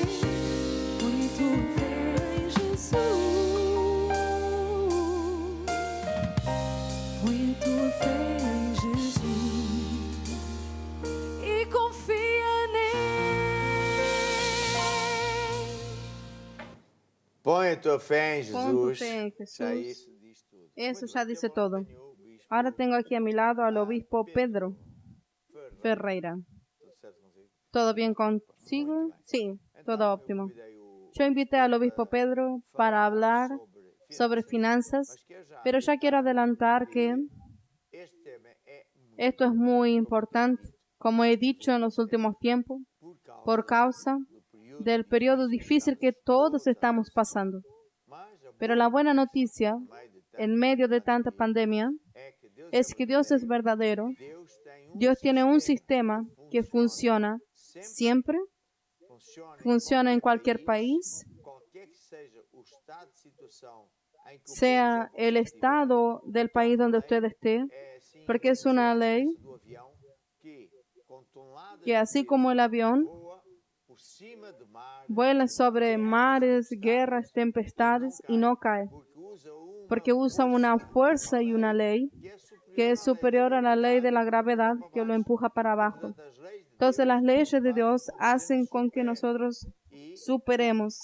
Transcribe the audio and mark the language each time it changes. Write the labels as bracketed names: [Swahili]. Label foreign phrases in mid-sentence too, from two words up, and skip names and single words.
[Portuguese] Põe a tua fé em Jesus. Põe a tua fé em Jesus e confia nele. Põe a tua fé em [Spanish] Pon tu [Portuguese] Jesus. [Spanish] fe en [Portuguese] Já [Spanish] Jesús. [Portuguese] isso diz tudo. [Spanish] Eso ya dice todo. Ahora tengo aquí a mi lado al obispo Pedro Ferreira. [Portuguese] Tudo certo contigo? [Spanish] ¿Todo bien consigo? Sí, todo óptimo. Yo invité al obispo Pedro para hablar sobre finanzas, pero ya quiero adelantar que [Portuguese] Este tema é [Spanish] esto es muy importante, como he dicho en los últimos tiempos, por causa del periodo difícil que todos estamos pasando. Pero la buena noticia, en medio de tanta pandemia, es que Dios es verdadero. Dios tiene un sistema que funciona siempre, funciona en cualquier país, [Portuguese] qualquer que seja o estado de situação em que o [Spanish] sea el estado del país donde usted esté, [Portuguese] é assim, [Spanish] porque es una ley [Portuguese] do avião que com toneladas [Spanish] que así como el avión [Portuguese] voa por cima do mar [Spanish] vuela sobre mares, guerras, tempestades y no cae, porque usa una fuerza y una ley que es superior a la ley de la gravedad que lo empuja para abajo. Entonces las leyes de Dios hacen con que nosotros superemos.